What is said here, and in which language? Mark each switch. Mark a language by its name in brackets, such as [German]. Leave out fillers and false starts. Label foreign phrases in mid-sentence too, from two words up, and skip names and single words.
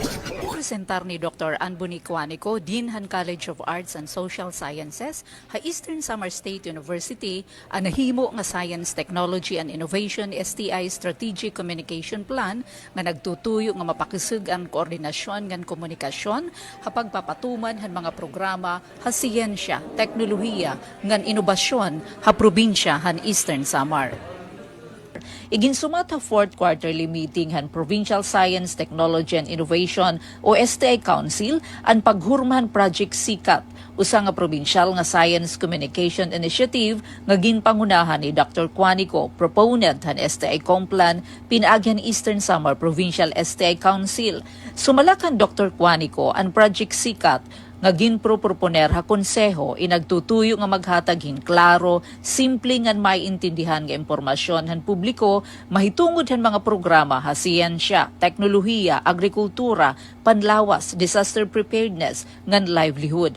[Waray] Presentar ni Dr. Anbuni Quanico, Dean han College of Arts and Social Sciences, ha Eastern Samar State University, ang nahimo nga Science, Technology and Innovation STI Strategic Communication Plan nga nagtutuyo nga mapakisig ang koordinasyon ngan komunikasyon, ha pagpapatuman han mga programa ha siyensya, teknolohiya, ngan inobasyon ha probinsya han Eastern Samar. Iginsumat ha 4th [English] quarterly meeting [Waray] han Provincial Science, Technology and Innovation o STI Council ang paghurmahan Project SICAT, usa nga provincial nga Science Communication Initiative nga ginpangunahan ni Dr. Quanico, proponent han STI Complan, pinaagyan Eastern Samar Provincial STI Council. Sumalakan Dr. Quanico ang Project SICAT nga ginproponer ha konseho inagtutuyo nga maghatag hin klaro, simple ngan maiintindihan nga impormasyon han publiko, mahitungod han mga programa ha siyensya, teknolohiya, agrikultura, panlawas, [English] disaster preparedness, [Waray] ngan livelihood.